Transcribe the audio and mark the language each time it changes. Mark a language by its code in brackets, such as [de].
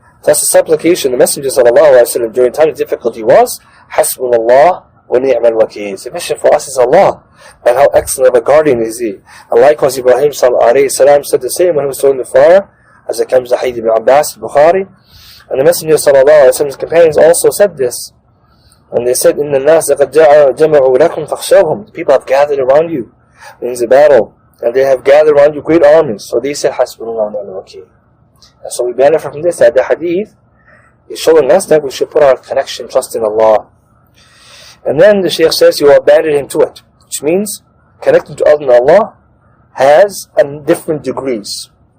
[en] That's the supplication the Messenger ﷺ during times of difficulty was, [ar] Hasbunallah wa ni'mal wakeel. [en] Sufficient for us is Allah, and how excellent of a guardian is He. And likewise Ibrahim ﷺ said the same when he was thrown in the fire, as it comes to Hadith ibn Abbas, Bukhari. And the Messenger ﷺ's companions also said this, And they said, [ar] إِنَّ النَّاسَ قَدْ جَمَعُوا لَكُمْ فَخْشَوْهُم. [en] The people have gathered around you. Means the battle. And they have gathered around you great armies. So they said, [ar] حَسْبُنَاللَهُ وَنِعْمَ الْوَكِيلُ. [en] And so we benefit from this, that the hadith is showing us that we should put our connection, trust in Allah. And then the Shaykh says, you abandon him to it. Which means, connecting to other than Allah has different degrees.